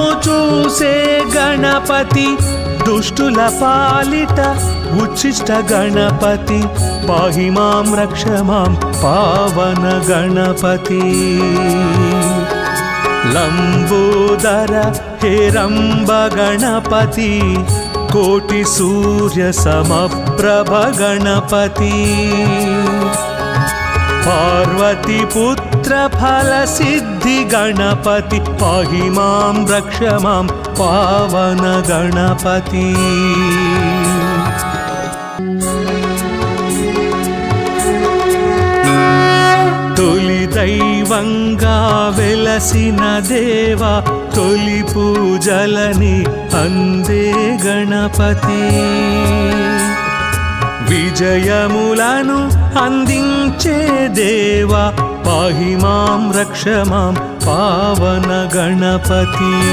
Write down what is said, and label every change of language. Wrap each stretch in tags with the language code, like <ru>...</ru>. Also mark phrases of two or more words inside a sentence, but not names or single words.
<te>చూసే గణపతి దుష్టుల పాలిట ఉచ్చిష్ట గణపతి</te> <sa>పాహి మాం రక్ష మాం</sa> <te>పావన గణపతి</te> <sa>లంబోదర హేరంబ గణపతి కోటి సూర్య సమప్రభ గణపతి पार्वती पुत्र फल सिद्धि गणपति पाहि मां रक्ष मां पावन गणपति</sa> <te>తొలి దైవంగా వెలసిన దేవా తొలి పూజలని అందే గణపతి విజయములను అందించే దేవా</te> <sa>పాహి మాం రక్ష మాం</sa> <te>పావన గణపతి</te>